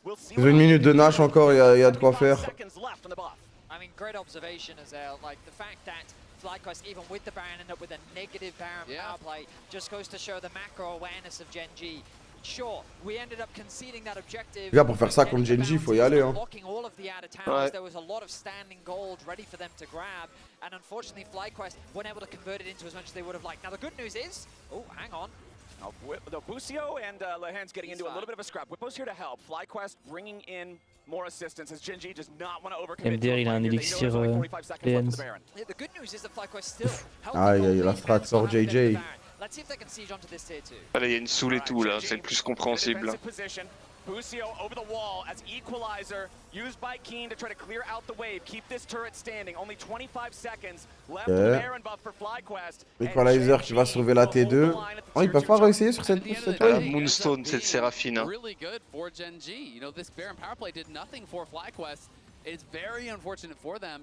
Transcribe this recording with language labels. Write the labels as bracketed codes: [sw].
[fr] Ils ont une minute de Nash encore, il y a de quoi faire. [en] I mean, great observation as like the fact that FlyQuest, even with the Baron, end up with a negative Baron power play, just goes to show the macro awareness of Gen.g. Sure, we ended up conceding that objective. [fr] Les gars, pour faire ça contre Gen.g, il faut y aller, hein. Ouais. [en] There was a lot of standing gold ready for them to grab, and unfortunately, FlyQuest weren't able to convert it into as much as they would have liked. Now, the good news is, oh, hang on. Boossio and Lehen's getting into a little bit of a scrap. Whippo's here to help. FlyQuest bringing in more assistance as Gen.g does not want to overcommit. [fr] MDR, il a un élixir Lehens. [en] The good news is that FlyQuest still [fr] Aïe, aïe, la strat sort JJ. [en] Let's see if they can siege onto this tier 2. Allez, il y a une soul et tout là, c'est le plus compréhensible. Busio over the wall as equalizer used by Keen to try to clear out the wave. Keep this turret standing. Only 25 seconds left to the Baron buff for FlyQuest. [fr] Equalizer qui va sauver la T2. Oh, ils peuvent pas réessayer sur cette wave. Moonstone, cette Séraphine. [en] Really good for Gen.g. You know, this Baron power play did nothing for FlyQuest. It's very unfortunate for them.